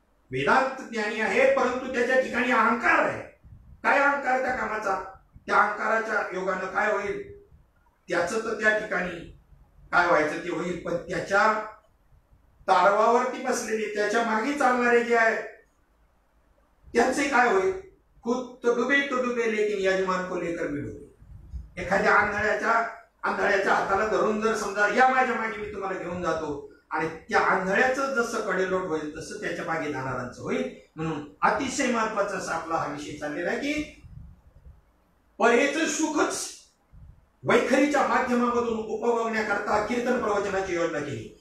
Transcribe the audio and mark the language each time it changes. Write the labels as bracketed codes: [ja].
[mr] वेदांत ज्ञानी आहे, परंतु त्याच्या ठिकाणी अहंकार आहे. काय अहंकार त्या कामाचा? त्या अहंकाराच्या योगानं काय होईल? त्याचं तर त्या ठिकाणी काय व्हायचं ते होईल, पण त्याच्या तारवावरती बसलेले, त्याच्या मागे चालणारे जे आहे त्यांचे काय होईल? [hi] खुद तो डुबे लेकिन यजमान को लेकर भी डुबे. [mr] एखाद्या आंधळ्याच्या हाताला धरून जर समजा या माझ्या मागे मी तुम्हाला घेऊन जातो, आणि त्या आंधळ्याचं जसं कडेलोट होईल तसं त्याच्या मागे जाणाऱ्यांचं होईल. म्हणून अतिशय महत्वाचा असा आपला हा विषय चाललेला आहे की परेचं सुखच वैखरीच्या माध्यमामधून उपभोगण्याकरता कीर्तन प्रवचनाची योजना केली.